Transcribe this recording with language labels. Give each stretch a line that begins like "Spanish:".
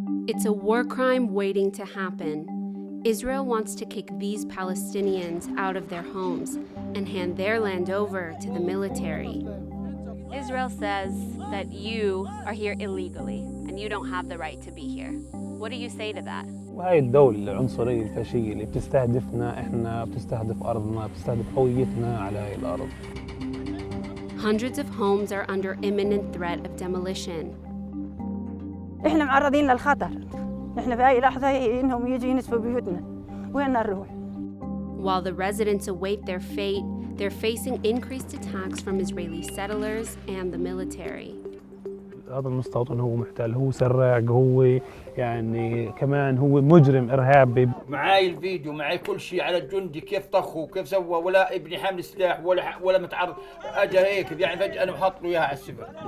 English: It's a war crime waiting to happen. Israel wants to kick these Palestinians out of their homes and hand their land over to the military. Israel says that you are here illegally and you don't have the right to be here. What do you say to that?
Arabic: وهي الدولة العنصرية الفاشية اللي بتستهدفنا احنا، بتستهدف أرضنا، بتستهدف هويتنا على هاي الأرض.
English: Hundreds of homes are under imminent threat of demolition.
Arabic: احنا معرضين للخطر. احنا في أي لحظة إنهم يجوا ينسفوا بيوتنا. وين نروح؟
English: While the residents await their fate, they're facing increased attacks from Israeli settlers and the military.
Arabic: هذا المستوطن هو محتل، هو سراق، هو يعني كمان هو مجرم إرهابي. معاي الفيديو، معاي كل شيء على الجندي كيف طخه وكيف سوى، ولا ابني حامل سلاح ولا متعرض، اجى هيك يعني فجأة انا بحط له اياها على السفر.